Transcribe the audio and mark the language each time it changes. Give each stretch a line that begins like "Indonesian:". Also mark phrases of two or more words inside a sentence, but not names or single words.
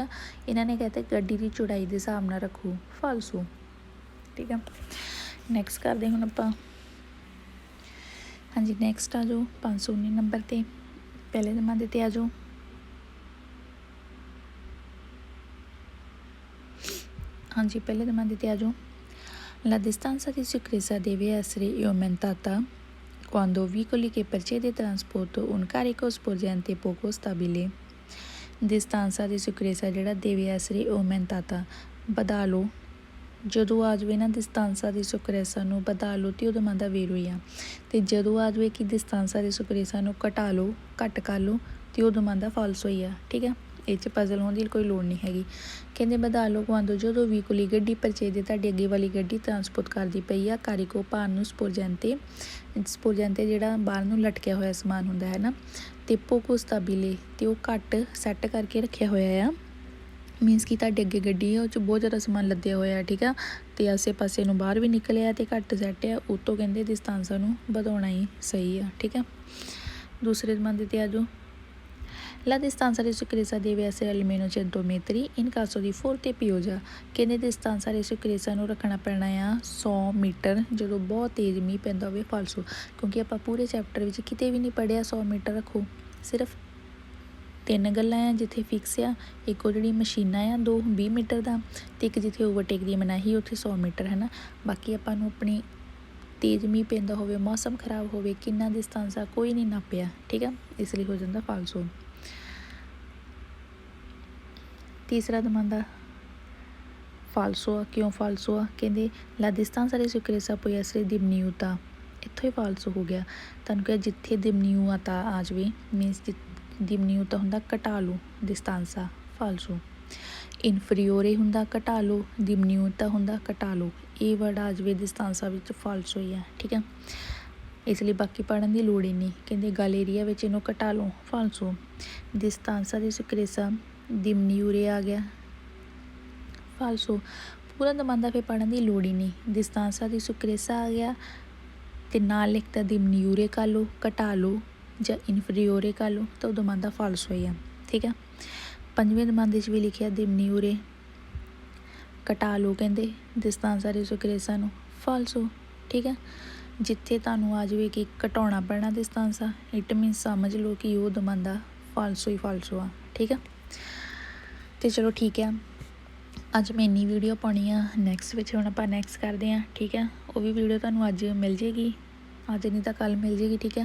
Punjabi: ਇਹਨਾਂ ਨੇ ਕਹਿੰਦੇ ਗੱਡੀ ਦੀ ਚੌੜਾਈ ਦੇ ਹਿਸਾਬ ਨਾਲ ਰੱਖੋ, ਫਾਲਸੋ, ਠੀਕ ਆ। ਨੈਕਸਟ ਕਰਦੇ ਹੁਣ ਆਪਾਂ, ਹਾਂਜੀ ਨੈਕਸਟ ਆ ਜਾਓ 519 ਨੰਬਰ 'ਤੇ, ਪਹਿਲੇ ਜ਼ਮਾਨੇ 'ਤੇ ਆ ਜਾਓ। ਹਾਂਜੀ ਪਹਿਲੇ ਜ਼ਮਾਨੇ 'ਤੇ ਆ ਜਾਓ।
Italian: La distanza di sicurezza deve essere aumentata quando veicoli che procede trasporto un carico sporgente poco stabile। distanza di sicurezza
Punjabi: ਜਿਹੜਾ
Italian: deve essere aumentata
Punjabi: ਵਧਾ ਲਓ, ਜਦੋਂ ਆ ਜਾਵੇ ਨਾ
Italian: distanza di sicurezza
Punjabi: ਨੂੰ ਵਧਾ ਲਓ ਅਤੇ ਉਦੋਂ ਮੰਨਦਾ ਵੇਰੋ ਹੀ ਆ, ਅਤੇ ਜਦੋਂ ਆ ਜਾਵੇ ਕਿ
Italian: distanza di sicurezza
Punjabi: ਨੂੰ ਘਟਾ ਲਓ, ਘੱਟ ਕਰ ਲਓ ਅਤੇ ਉਦੋਂ ਮੰਨਦਾ ਫਾਲਸੋ ਹੀ ਆ, ਠੀਕ ਆ। ਇਹ 'ਚ ਪਜ਼ਲ ਹੋਣ ਦੀ ਕੋਈ ਲੋੜ ਨਹੀਂ ਹੈਗੀ। ਕਹਿੰਦੇ ਵਧਾ ਲਓ ਕੁਆਂਦੋ ਜਦੋਂ ਵੀਕਲੀ ਗੱਡੀ ਪਰਚੇਜ ਤੁਹਾਡੀ ਅੱਗੇ ਵਾਲੀ ਗੱਡੀ ਟਰਾਂਸਪੋਰਟ ਕਰਦੀ ਪਈ ਆ ਕਾਰੀਕੋ ਭਾਰ ਨੂੰ ਸਪੋਰਜੈਂਤੇ ਜਿਹੜਾ ਬਾਹਰ ਨੂੰ ਲਟਕਿਆ ਹੋਇਆ ਸਮਾਨ ਹੁੰਦਾ ਹੈ ਨਾ, ਅਤੇ
Italian: poco stabile
Punjabi: ਅਤੇ ਉਹ ਘੱਟ ਸੈੱਟ ਕਰਕੇ ਰੱਖਿਆ ਹੋਇਆ ਆ, ਮੀਨਸ ਕਿ ਤੁਹਾਡੇ ਅੱਗੇ ਗੱਡੀ ਹੈ ਉਹ 'ਚ ਬਹੁਤ ਜ਼ਿਆਦਾ ਸਮਾਨ ਲੱਦਿਆ ਹੋਇਆ, ਠੀਕ ਆ, ਅਤੇ ਆਸੇ ਪਾਸੇ ਨੂੰ ਬਾਹਰ ਵੀ ਨਿਕਲਿਆ ਅਤੇ ਘੱਟ ਸੈੱਟ ਆ, ਉੱਤੋਂ ਕਹਿੰਦੇ distanza ਨੂੰ ਵਧਾਉਣਾ ਹੀ ਸਹੀ ਆ, ਠੀਕ ਆ। ਦੂਸਰੇ ਜ਼ਮਾਨੇ 'ਤੇ ਆ ਜਾਓ।
Italian: La distanza di sicurezza deve essere almeno 100 metri in caso di forte pioggia।
Punjabi: ਕਹਿੰਦੇ
Italian: distanza di sicurezza
Punjabi: ਨੂੰ ਰੱਖਣਾ ਪੈਣਾ ਆ 100 ਮੀਟਰ ਜਦੋਂ ਬਹੁਤ ਤੇਜ਼ ਮੀਂਹ ਪੈਂਦਾ ਹੋਵੇ, ਫਾਲਸੋ, ਕਿਉਂਕਿ ਆਪਾਂ ਪੂਰੇ ਚੈਪਟਰ ਵਿੱਚ ਕਿਤੇ ਵੀ ਨਹੀਂ ਪੜ੍ਹਿਆ 100 ਮੀਟਰ ਰੱਖੋ, ਸਿਰਫ 3 ਗੱਲਾਂ ਆ ਜਿੱਥੇ ਫਿਕਸ ਆ, ਇੱਕ ਉਹ ਜਿਹੜੀ ਮਸ਼ੀਨਾਂ ਆ 20 ਮੀਟਰ ਦਾ, ਅਤੇ ਇੱਕ ਜਿੱਥੇ ਓਵਰਟੇਕ ਦੀ ਮਨਾਹੀ ਉੱਥੇ 100 ਮੀਟਰ ਹੈ ਨਾ। ਬਾਕੀ ਆਪਾਂ ਨੂੰ ਆਪਣੀ ਤੇਜ਼ ਮੀਂਹ ਪੈਂਦਾ ਹੋਵੇ, ਮੌਸਮ ਖਰਾਬ ਹੋਵੇ, ਕਿੰਨਾ distanza ਕੋਈ ਨਹੀਂ ਨਾਪਿਆ, ਠੀਕ ਆ, ਇਸ ਲਈ ਹੋ ਜਾਂਦਾ ਫਾਲਸੋ। ਤੀਸਰਾ ਦਮਾਂਦਾ ਫਾਲਸੋ ਆ, ਕਿਉਂ ਫਾਲਸੋ ਆ?
Italian: ਕਹਿੰਦੇ ਲਾ distanza di sicurezza può essere diminuita,
Punjabi: ਇੱਥੋਂ ਹੀ ਫਾਲਸੋ ਹੋ ਗਿਆ। ਤੁਹਾਨੂੰ ਕਿਹਾ ਜਿੱਥੇ diminuita ਆ ਜਾਵੇ, ਮੀਨਸ diminuita ਹੁੰਦਾ ਘਟਾ ਲਓ, distanza ਫਾਲਸੋ। inferiore ਹੁੰਦਾ ਘਟਾ ਲਓ, diminuita ਹੁੰਦਾ ਘਟਾ ਲਓ, ਇਹ ਵਰਡ ਆ ਜਾਵੇ distanza ਵਿੱਚ ਫਾਲਸੋ ਹੀ ਆ, ਠੀਕ ਆ। ਇਸ ਲਈ ਬਾਕੀ ਪੜ੍ਹਨ ਦੀ ਲੋੜ ਹੀ ਨਹੀਂ। ਕਹਿੰਦੇ ਗਲ ਏਰੀਆ ਵਿੱਚ ਇਹਨੂੰ ਘਟਾ ਲਓ, ਫਾਲਸੋ।
Italian: distanza di sicurezza diminuire
Punjabi: ਆ ਗਿਆ,
Italian: ਫਾਲਸੋ।
Punjabi: ਪੂਰਾ ਦਮਾਂਦਾ ਫਿਰ ਪੜ੍ਹਨ ਦੀ ਲੋੜ ਹੀ ਨਹੀਂ।
Italian: distanza di sicurezza
Punjabi: ਆ ਗਿਆ ਅਤੇ ਨਾਲ ਲਿਖਤਾ diminuire ਕਰ ਲਓ, ਘਟਾ ਲਓ, ਜਾਂ inferiore ਕਰ ਲਓ, ਤਾਂ ਉਹ ਦਮਾਂਦਾ ਫਾਲਸੋ ਹੀ ਆ, ਠੀਕ ਆ। ਪੰਜਵੇਂ ਦਮਾਂਦੇ 'ਚ ਵੀ ਲਿਖਿਆ diminuire ਘਟਾ ਲਓ, ਕਹਿੰਦੇ
Italian: distanza di sicurezza
Punjabi: ਨੂੰ, ਫਾਲਸੋ, ਠੀਕ ਆ। ਜਿੱਥੇ ਤੁਹਾਨੂੰ ਆ ਜਾਵੇ ਕਿ ਘਟਾਉਣਾ ਪੈਣਾ distanza,
English: it means
Punjabi: ਸਮਝ ਲਓ ਕਿ ਉਹ ਦਮਾਂਦਾ ਫਾਲਸੋ ਹੀ ਫਾਲਸੋ ਆ, ਠੀਕ ਆ। ਅਤੇ ਚਲੋ ਠੀਕ ਆ, ਅੱਜ ਮੈਂ ਇੰਨੀ ਵੀਡੀਓ ਪਾਉਣੀ ਆ। ਨੈਕਸਟ ਵਿੱਚ ਹੁਣ ਆਪਾਂ ਨੈਕਸਟ ਕਰਦੇ ਹਾਂ, ਠੀਕ ਆ। ਉਹ ਵੀ ਵੀਡੀਓ ਤੁਹਾਨੂੰ ਅੱਜ ਮਿਲ ਜਾਏਗੀ, ਅੱਜ ਨਹੀਂ ਤਾਂ ਕੱਲ੍ਹ ਮਿਲ ਜਾਏਗੀ, ਠੀਕ ਆ।